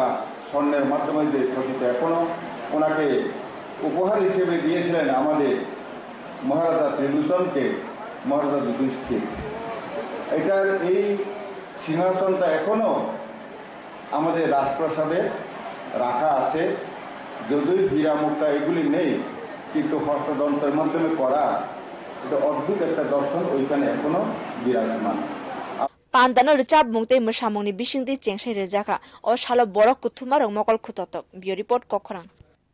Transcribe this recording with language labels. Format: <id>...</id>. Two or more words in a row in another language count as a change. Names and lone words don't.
<bn>স্বর্ণের মাধ্যমে যে খচিত এখনো ওনাকে উপহার হিসেবে দিয়েছিলেন আমাদের মহারাজা ত্রিলোচনকে মহারাজা যুধিষ্ঠির এটার এই সিংহাসনটা এখনো আমাদের রাজপ্রাসাদে রাখা আছে যদিও হীরা মুক্তা এগুলি নেই কিন্তু হস্তদন্তের মাধ্যমে করা এটা অদ্ভুত একটা দর্শন ওইখানে এখনো বিরাজমান</bn> <trp>Pandana Richard Mungte Mushamoni Bishingti Chengsai Rejaka o Shalo Borok Kuthuma Mokol Khutotok Bio Report Kokhrang</trp>